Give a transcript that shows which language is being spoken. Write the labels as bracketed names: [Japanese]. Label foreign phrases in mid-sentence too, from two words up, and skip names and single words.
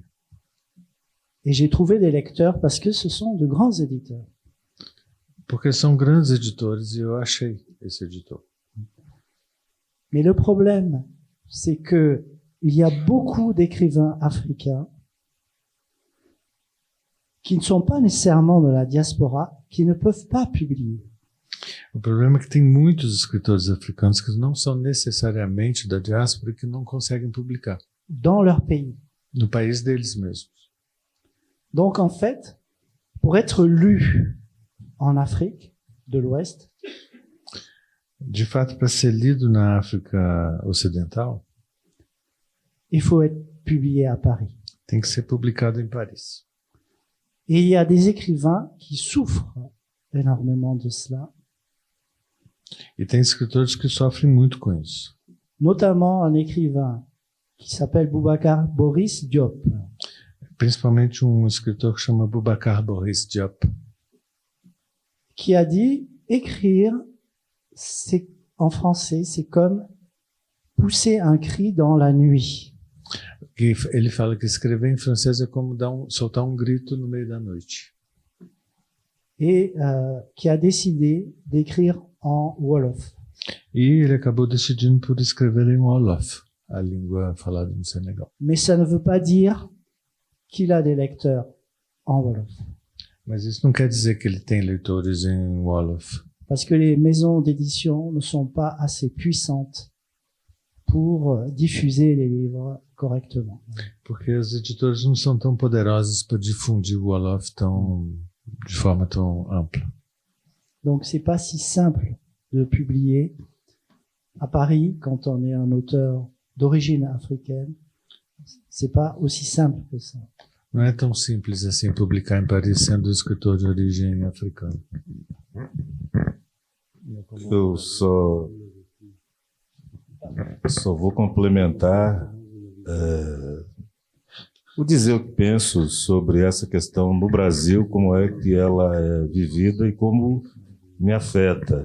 [French] Et j'ai trouvé des lecteurs parce que ce sont de grands éditeurs. [Portuguese] Porque são grandes editores e eu achei esse editor. [French] Mais le problème, c'est que il y a beaucoup d'écrivains africains qui ne sont pas nécessairement de la diaspora, qui ne peuvent pas publier. [Portuguese] O problema é que tem muitos escritores africanos que não são necessariamente da diáspora e que não conseguem publicar [French] Dans leur pays. [Portuguese] no país deles mesmos. [French] Donc en fait, pour être lu en Afrique de l'Ouest, [Portuguese] De fato, para ser lido na África Ocidental, [French] il faut être publié à Paris. [Portuguese] tem que ser publicado em Paris. [French] Et il y a des écrivains qui souffrent énormément de cela, [Portuguese] E tem escritores que sofrem muito com isso. [French] notamment un écrivain qui s'appelle Boubacar Boris Diop, [Portuguese] Principalmente um escritor que chama Boubacar Boris Diop, [French] qui a dit écrire en français, c'est comme pousser un cri dans la nuit. [Portuguese] que ele fala que escrever em francês é como soltar um grito no meio da noite. [French] Et qui a décidé d'écrire en Wolof. [Portuguese] E ele acabou decidindo por escrever em Wolof, a língua falada no Senegal. [French] Mais ça ne veut pas dire qu'il a des lecteurs en Wolof. [Portuguese] Mas isso não quer dizer que ele tem leitores em Wolof, [French] Parce que les maisons d'édition ne sont pas assez puissantes pour diffuser les livres correctement. [Portuguese] porque as editoras não são tão poderosas para difundir o Wolof de forma tão ampla. [French] Donc c'est pas si simple de publier à Paris quand on est un auteur d'origine africaine. C'est pas aussi simple que ça. [Portuguese] Não é tão simples assim publicar em Paris sendo escritor de origem africana. Eu só vou complementar o dizer o que penso sobre essa questão no Brasil, como é que ela é vivida e como me afeta.